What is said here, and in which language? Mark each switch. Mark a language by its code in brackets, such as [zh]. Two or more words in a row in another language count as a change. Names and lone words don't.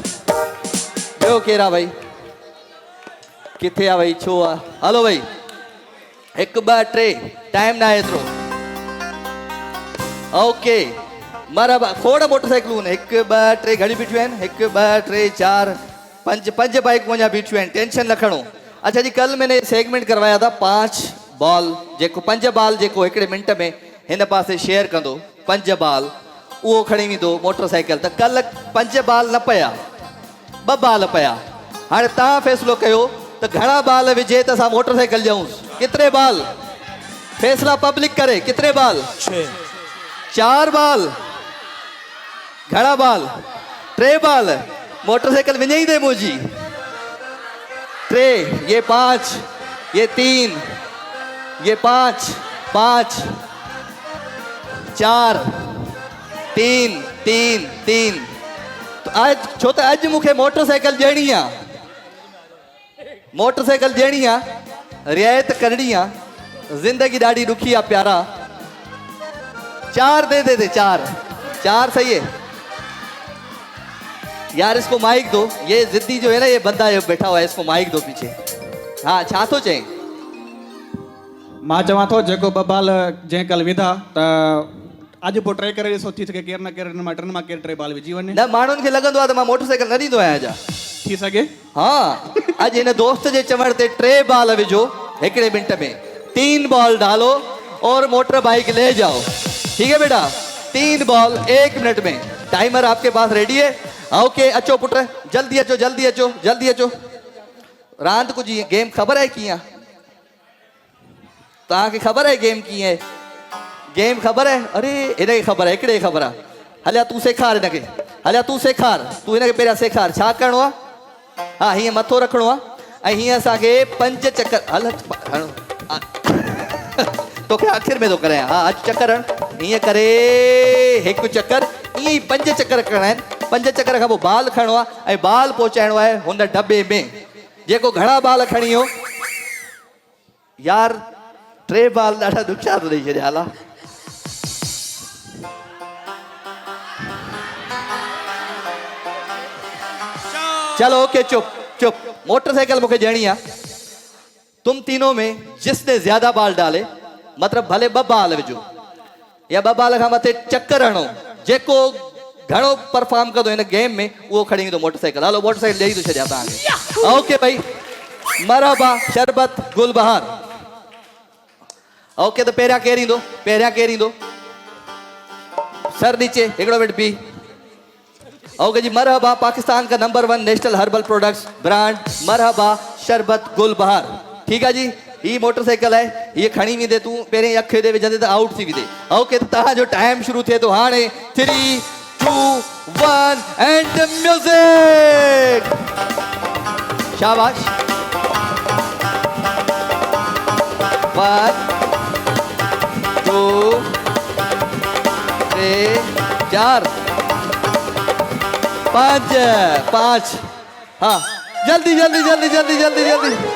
[sd] भई किथे आहे भई छो आहे हलो भई 1 2 3 टाइम न आहे एतिरो ओके मरहबा खोड़ मोटरसाइकिलूं आहिनि 1 2 3 घणी बीठियूं आहिनि 1 2 3 4 5 बाइक मुंहिंजा बीठियूं आहिनि टेंशन न खणो [ur] اچھا جی کل میں نے سیگمنٹ کروایا [sd] था 5 बॉल जेको 5 बॉल जेको हिकिड़े मिंट में हिन पासे शेयर कंदो 5 बॉल उहो खणी वेंदो मोटरसाइकिल त कल 5 बॉल न पिया 2 बॉल पिया हाणे तव्हां फ़ैसिलो कयो त घणा बॉल विझे त असां मोटरसाइकिल ॾियूंसि केतिरे बॉल फ़ैसिला पब्लिक करे केतिरे बॉल 4 बॉल घणा बॉल 3 बॉल मोटरसाइकिल विञाई दे मुंहिंजी 3 ये 5 ये 3 ये 5 5 4 3 3 3 तो आज छो त अॼु मूंखे मोटरसाइकिल ॾियणी आहे रियायत करणी आहे ज़िंदगी ॾाढी ॾुखी आहे प्यारा 4 दे 4 [ur] صحیح ہے یار اس کو مائیک دو یہ ضدی جو ہے نا یہ بندہ یہ بیٹھا ہوا ہے اس کو مائیک دو پیچھے ہاں [sd] छा थो चई मां चवां थो जेको 2 बॉल जंहिं कल विधा त अॼु पोइ ट्रे करे ॾिसो थी सघे केरु न केरु हिन मां 3 मां केरु 3 बॉल विझी वञे न माण्हुनि खे लॻंदो आहे त मां मोटरसाइकिल न ॾींदो आहियां अॼु थी सघे हाँ अॼु हिन दोस्त जे चवण ते 3 बॉल विझो हिकिड़े मिंट में 3 बॉल [ur] ڈالو اور موٹر بائیک لے جاؤ ٹھیک ہے بیٹا 3 بال 1 منٹ میں ٹائمر آپ کے پاس ریڈی ہے [sd] ओके अचो पुट जल्दी अचो रांदि कुझु गेम ख़बर आहे कीअं तव्हांखे ख़बर आहे गेम ख़बर आहे अरे हिनखे ख़बर आहे हिकिड़े ख़बर आहे हलिया तूं सेखार हिनखे तूं हिनखे पहिरियां सेखार छा करिणो आहे हा हीअं मथो रखिणो आहे ऐं हीअं असांखे 5 चकर हल तोखे आख़िर में थो करायां हा अचु चकर हण हीअं करे 1 चकर ईअं ई 5 चकर करणा आहिनि 5 चकर खां पोइ बाल खणणो आहे ऐं बाल पहुचाइणो आहे हुन डॿे में जेको घणा बाल खणी वियो यार 3 बाल ॾाढा ॾुखिया थो ॾेई छॾिया हाला [ur] چلو اوکے چپ موٹرسائیکل مجھے [sd] ॾियणी [ur] ہے تم تینوں میں جس نے زیادہ بال ڈالے [sd] मतलब भले 2 बाल विझो या 2 बाल खां मथे चक्कर हणो जेको घणो परफॉर्म कंदो इन गेम में वो खणी ईंदो मोटरसाइकिल हलो मोटरसाइकिल ॾेई थो छॾियां तव्हांखे ओके भाई मरहबा शरबत गुलबहार ओके तो पहिरियां केरु ईंदो सर नीचे हिकिड़ो मिनट बी ओके जी मरहबा पाकिस्तान का नंबर 1 [en] national herbal products brand [sd] मरहबा शरबत गुलबहार [ur] ٹھیک ہے جی یہ موٹرسائیکل ہے یہ [sd] खणी वेंदे तू पहिरें अख दे विझंदे त आउट थी वेंदे ओके तो तव्हांजो टाइम शुरू थिए थो हाणे 3 2 1 [en] and music [sd] शाबाश [ur] 1 2 3 4 5 ہاں جلدی جلدی جلدی جلدی جلدی جلدی जल्दी जल्दी जल्दी जल्दी